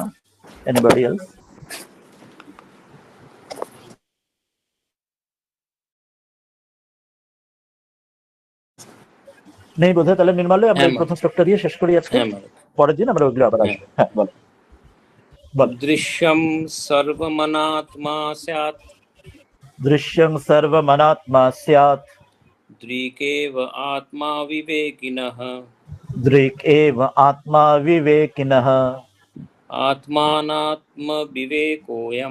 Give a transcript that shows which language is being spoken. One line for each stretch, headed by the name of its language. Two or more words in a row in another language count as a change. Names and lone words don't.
English: anybody else?
Bangla: নেই বোধহয়, তাহলে নির্মাল্য আমরা হ্যাঁ এই মা প্রথম শ্লোকটা দিয়ে শেষ করি আজকে। হ্যাঁ মা পরের দিন আমরা ওইগুলো আবার হ্যাঁ। আসবো। হ্যাঁ বল বল।
Sanskrit: দৃশ্যম সর্বমনাত্মা স্যাৎ দৃশ্যং সর্বমনাত্মা স্যাৎ দৃকেব আত্মা বিবেকিনঃ দৃক এব আত্মা বিবেকিনঃ আত্মানাত্ম বিবেকোয়ম